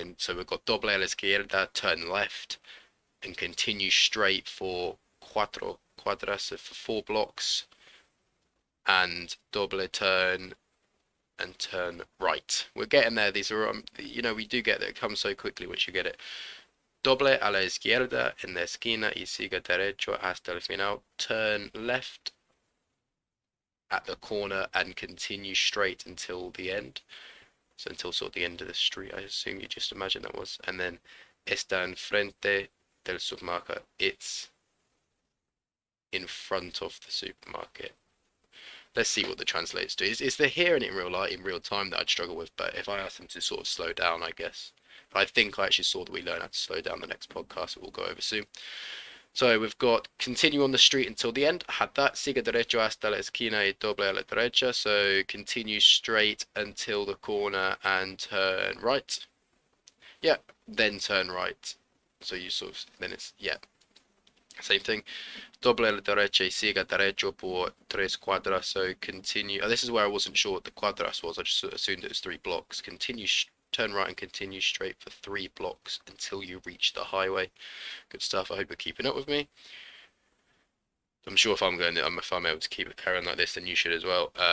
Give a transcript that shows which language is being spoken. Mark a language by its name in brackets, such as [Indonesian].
[English] And so we've got [Spanish] doble a la izquierda, [English] turn left, and continue straight for 4 cuadras, so for 4 blocks, and doble turn and turn right. We're getting there. These are, we do get that. It comes so quickly once you get it. [Spanish] Doble a la izquierda en la esquina y siga derecho hasta el final. [English] Turn left at the corner and continue straight until the end. So until sort of the end of the street, I assume you just imagine that was. And then [Spanish] está enfrente del supermarket. [English] It's in front of the supermarket. Let's see what the translators do. It's the hearing it in real time that I'd struggle with, but if I ask them to sort of slow down, I guess. But I think I actually saw that we learn how to slow down the next podcast that we'll go over soon. So we've got continue on the street until the end. I had that. [Spanish] Siga derecho hasta la esquina y doble a la derecha. [English] So continue straight until the corner and turn right. Yeah, then turn right. So you sort of, then it's, yeah, same thing. [Spanish] Doble a la derecha y siga derecho por 3 cuadras. [English] So continue. Oh, this is where I wasn't sure what the cuadras was. I just assumed it was 3 blocks. Continue, turn right and continue straight for 3 blocks until you reach the highway. Good stuff. I hope you're keeping up with me. I'm sure if I'm able to keep it carrying like this, then you should as well.